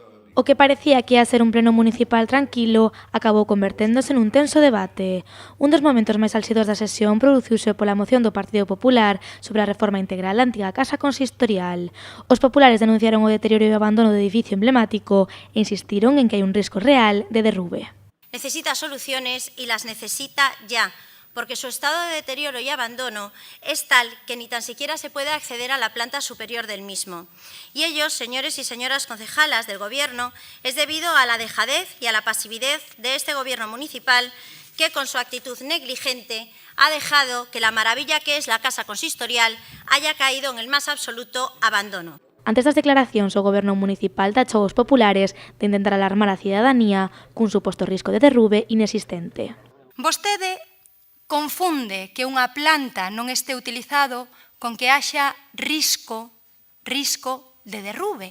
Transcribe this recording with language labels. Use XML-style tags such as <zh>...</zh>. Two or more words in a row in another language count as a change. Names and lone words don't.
<gl>O que parecía que ia ser un pleno municipal tranquilo acabou converténdose nun tenso debate. Un dos momentos máis álxidos da sesión produciuse pola moción do Partido Popular sobre a reforma integral da antiga casa consistorial. Os populares denunciaron o deterioro e o abandono do edificio emblemático e insistiron en que hai un risco real de derrube.</gl> <es>Necesita soluciones y las necesita ya, porque su estado de deterioro y abandono es tal que ni tan siquiera se puede acceder a la planta superior del mismo. Y ellos, señores y señoras concejalas del Gobierno, es debido a la dejadez y a la pasividad de este Gobierno municipal que, con su actitud negligente, ha dejado que la maravilla que es la casa consistorial haya caído en el más absoluto abandono.</es> <gl>Antes das declaracións, o Goberno municipal tachou os populares de intentar alarmar a cidadanía cun suposto risco de derrube inexistente. Vostede confunde que unha planta non este utilizado con que haxa risco de derrube.</gl>